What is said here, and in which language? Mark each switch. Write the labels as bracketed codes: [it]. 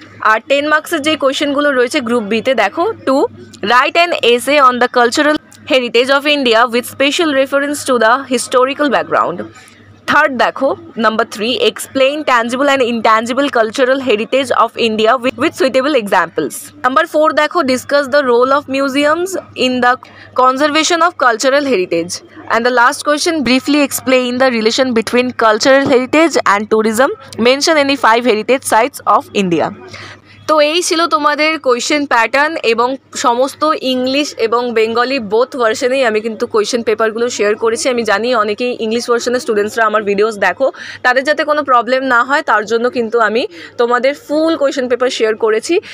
[bn] আর 10 মার্কসের যে কোয়েশ্চেনগুলো রয়েছে গ্রুপ বিতে, দেখো [en] 2, write an essay on the cultural heritage of India with special reference to the historical background. Third দেখো number 3, explain tangible and intangible cultural heritage of India with suitable examples. Number 4 দেখো, discuss the role of museums in the conservation of cultural heritage. And the last question, briefly explain the relation between cultural heritage and tourism. Mention any 5 heritage sites of India. [bn] তো এই ছিল তোমাদের question pattern, এবং সমস্ত English এবং Bengali both ভার্সনেই আমি কিন্তু question পেপারগুলো শেয়ার করেছি। আমি জানি অনেকেই ইংলিশ ভার্সনের স্টুডেন্টসরা আমার ভিডিওস দেখো, তাদের যাতে কোনো প্রবলেম না হয় তার জন্য কিন্তু আমি তোমাদের ফুল কোয়েশ্চেন পেপার শেয়ার করেছি।